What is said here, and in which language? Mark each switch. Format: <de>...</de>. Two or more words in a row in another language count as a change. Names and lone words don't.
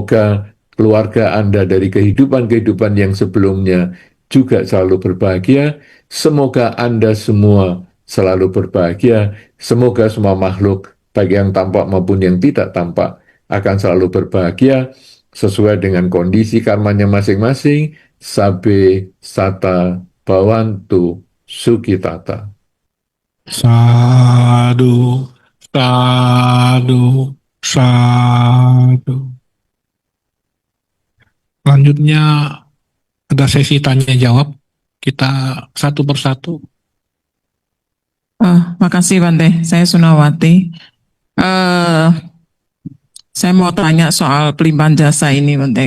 <id>Semoga keluarga Anda dari kehidupan-kehidupan yang sebelumnya juga selalu berbahagia. Semoga Anda semua selalu berbahagia. Semoga semua makhluk, baik yang tampak maupun yang tidak tampak, akan selalu berbahagia sesuai dengan kondisi karmanya masing-masing.</id> <pi>Sabe Sata Bawantu Sukitata. Sadu, sadu, sadu.</pi> <id>Selanjutnya ada sesi tanya jawab. Kita satu persatu. Makasih Bante, saya Sunawati. Eh, saya mau tanya soal pelimpahan jasa ini Bante.</id>